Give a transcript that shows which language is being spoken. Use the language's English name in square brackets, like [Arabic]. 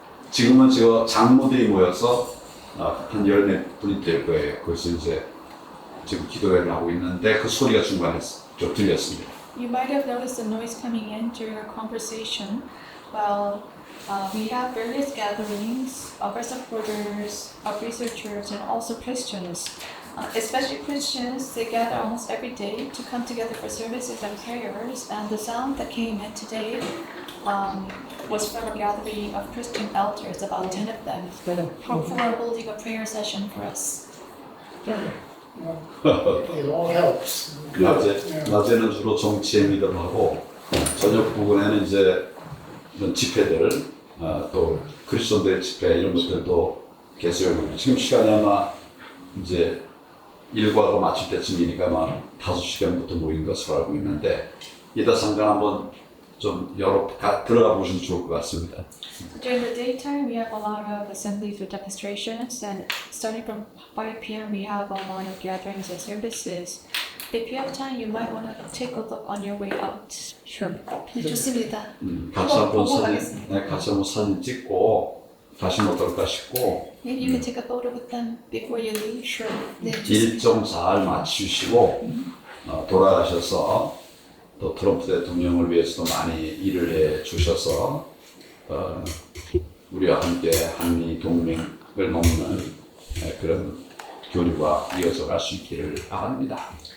[Korean] 지금은 저 장로들이 모여서 한 14분이 될 거예요. 그래서 이제 지금 기도회를 하고 있는데 그 소리가 중간에 좀 들렸습니다. [English] You might have noticed the noise coming in during our conversation. Well, we have various gatherings of our supporters, of researchers, and also Christians. Especially Christians, they gather almost every day to come together for services and prayers. And the sound that came in today was from a gathering of Christian elders, about 10 of them, who are holding a prayer session for us. It all helps. [Korean] 낮에는 주로 정치에 미도를 하고 저녁 부근에는 이제 이런 집회들 또 크리스천들의 집회 이런 것들도 계속 지금 시간이 아마 이제 일과가 마칠 때쯤이니까 아마 5시간부터 모인 것으로 알고 있는데 이따 잠깐 한번 좀 들어가 보시면 좋을 것 같습니다. [English] During the daytime, we have a lot of assemblies with demonstrations, and starting from 5 p.m., we have a lot of gatherings and services. If you have time, you might want to take a look on your way out. Sure. [Korean] 네, 좋습니다. 같이 한번 사진 찍고 가시면 어떨까 싶고 [English] Maybe you can take a photo with them before you leave. Sure. [Korean] 네, 좋습니다. 일정 잘 마치시고 돌아가셔서 또 트럼프 대통령을 위해서도 많이 일을 해 주셔서 우리와 함께 한미 동맹을 넘는 그런 교류가 이어져 갈 수 있기를 바랍니다.